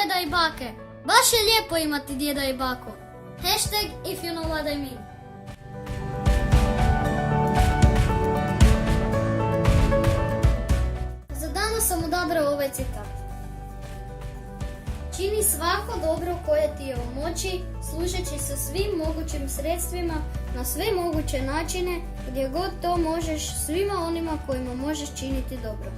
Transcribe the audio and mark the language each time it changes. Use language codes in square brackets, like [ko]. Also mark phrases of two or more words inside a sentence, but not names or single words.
[hr] bake. Baš je lijepo imati djeda i baku. [en] Hashtag if you know what I mean. [hr] Za danas sam odabrao ovaj citat. Čini svako dobro koje ti je u moći, služeći se svim mogućim sredstvima, na sve moguće načine, gdje god to možeš, svima onima kojima možeš činiti dobro.